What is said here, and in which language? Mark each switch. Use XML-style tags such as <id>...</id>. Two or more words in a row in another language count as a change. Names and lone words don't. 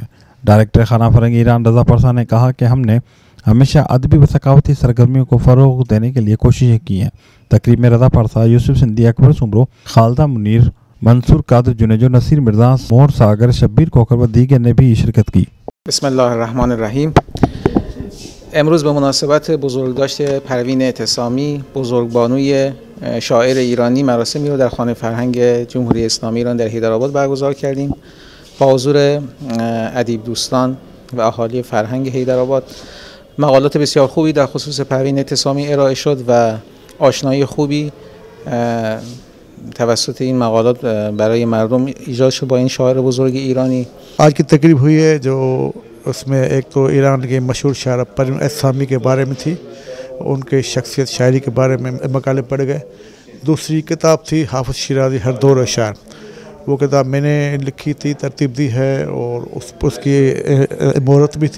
<ur>ڈائریکٹر خانہ فرنگ ایران رضا پرسا نے کہا کہ ہم نے ہمیشہ ادبی و ثقافتی سرگرمیوں کو فروغ دینے کے لیے کوششیں کی ہیں۔ تقریب میں رضا پرسا، یوسف سندھی، اکبر سمرو، خالدہ منیر، منصور قادر جنیجو، نصیر مرزا، مور ساگر، شبیر کوکر و دیگر نے بھی شرکت کی۔</ur> <ar>بسم الله الرحمن الرحیم.</ar> <fa>امروز به مناسبت بزرگداشت پروین اعتصامی، بزرگبانوی شاعر ایرانی، مراسمی رو در خانه فرهنگ جمهوری اسلامی ایران در حیدرآباد برگزار کردیم با حضور ادیب دوستان و اهالی فرهنگ حیدرآباد. مقالات بسیار خوبی در خصوص پروین اعتصامی ارائه شد و آشنایی خوبی توسط این مقالات برای مردم ایجاد شد با این شاعر بزرگ ایرانی.</fa> <ur>آج کی تقریب ہوئی ہے جو اس میں ایک تو ایران کے مشہور شاعر پروین اعتصامی کے بارے میں تھی، ان کے شخصیت شاعری کے بارے میں مقالے پڑھ گئے۔ دوسری کتاب تھی حافظ شیرازی ہر دور شاعر، وہ کتاب میں نے لکھی تھی، ترتیب دی ہے اور اس کی مہرت بھی تھی۔</ur>